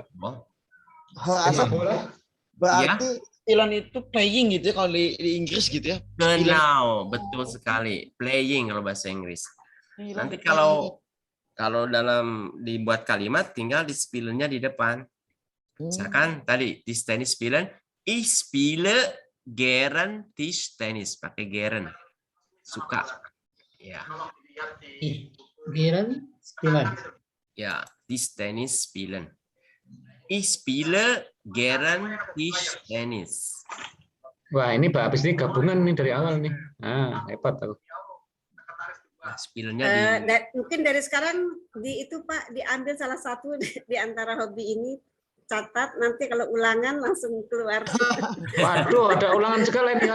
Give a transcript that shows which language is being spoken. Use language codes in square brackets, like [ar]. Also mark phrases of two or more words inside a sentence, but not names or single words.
[id] Inggris. Ya, Berarti Spielen itu playing gitu ya kalau di Inggris gitu ya. Genau, betul sekali. Playing kalau bahasa Inggris. Nanti kalau dalam dibuat kalimat tinggal di spielennya di depan. Misalkan tadi [de] Tischtennis spielen, ich spiele gern Tischtennis, [id] pakai gern. Suka. Ya. [de] Gern spielen. Ya, Tischtennis spielen. Ich spiele gern Tischtennis. [id] Wah, ini Mbak Apis ini gabungan nih dari awal nih. Ah, hebat aku. Spielennya mungkin dari sekarang itu Pak diambil salah satu di antara hobi ini, catat nanti kalau ulangan langsung keluar. Waduh, ada ulangan sekali nih.